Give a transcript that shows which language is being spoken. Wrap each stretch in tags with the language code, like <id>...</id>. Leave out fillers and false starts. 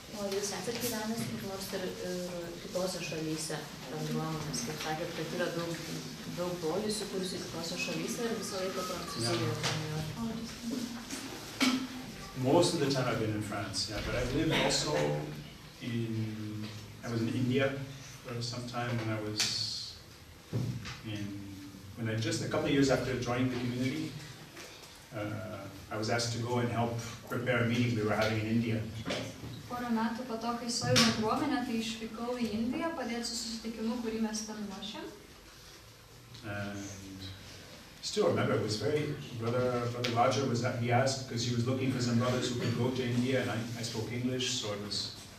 <lt>Jūs esate gyvenęs kaip nors ir kitose šalyse bendruomenės, kaip sakėt, kad yra daug brolių įsikūrusių kitose šalyse ir visą laiką Prancūzijoje.</lt> <en>Most of the time I've been in France, yeah, but I've lived also I was in India for some time when just a couple of years after joining the community, I was asked to go and help prepare a meeting we were having in India.</en> <lt>Porą metų po to, kai įstojau į bendruomenę, tai išvykau į Indiją, padėti su susitikimu, kurį mes ten ruošėm.</lt> <en>And still remember, it was Brother Roger he asked, because he was looking for some brothers who could go to India, and I spoke English, so it was...</en>